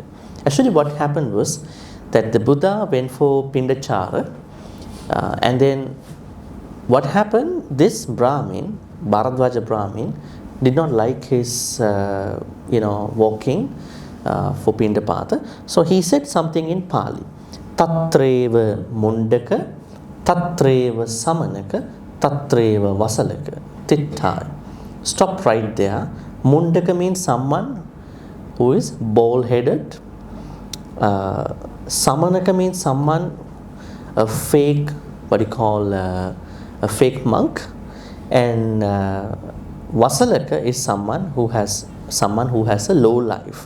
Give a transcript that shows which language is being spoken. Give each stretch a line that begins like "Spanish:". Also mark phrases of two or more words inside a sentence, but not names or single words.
English: Actually what happened was that the Buddha went for Pindachara, and then what happened, this Brahmin, Bharadwaja Brahmin, did not like his walking for Pindapata. So he said something in Pali.
Pali: Tatreva mundaka, tatreva samanaka, tatreva vasalaka. Tittai.
English: Stop right there. Mundaka means someone who is bald-headed. Samanaka means someone, a fake, what you call a fake monk. And Vasalaka is someone who has a low life.